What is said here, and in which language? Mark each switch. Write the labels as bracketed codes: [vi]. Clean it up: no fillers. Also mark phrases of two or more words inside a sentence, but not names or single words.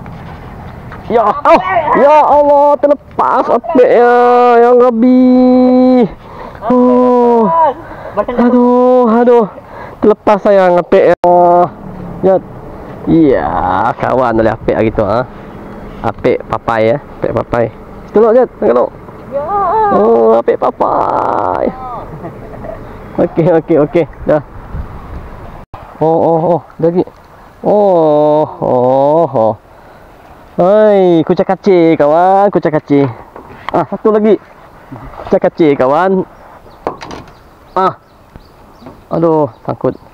[ms] Ya Allah, terlepas apik ya, yang Rabbi. Oh. Aduh. Terlepas sayang apik ya. Jat. Ya, kawan boleh apik lagi tu Apik papai ya, apik papai. Tolok Jat, tolok. Ya. Oh, apik papai. Okey. Dah. Oh, lagi. Oh. Hai, kucak kacir kawan, satu lagi. Kucak kacir kawan. Aduh, sangkut.